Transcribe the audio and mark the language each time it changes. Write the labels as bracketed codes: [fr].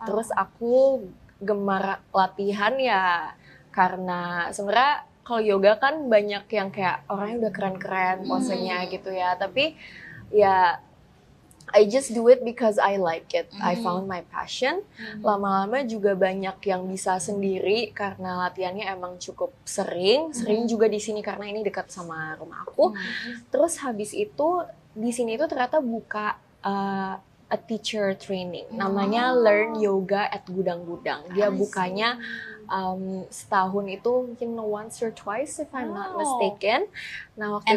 [id] Terus aku gemar latihan ya karena sebenarnya kalau yoga kan banyak yang kayak orangnya udah keren-keren posenya gitu ya. Tapi ya [en] I just do it because I like it. I found my passion. [id] Lama-lama juga banyak yang bisa sendiri karena latihannya emang cukup sering. Sering juga di sini karena ini dekat sama rumah aku. Terus habis itu di sini tuh ternyata buka [en] a teacher training. [id] Namanya Learn Yoga at Gudang-Gudang. Dia bukanya setahun itu mungkin [en] once or twice if I'm not mistaken. [id] Nah waktu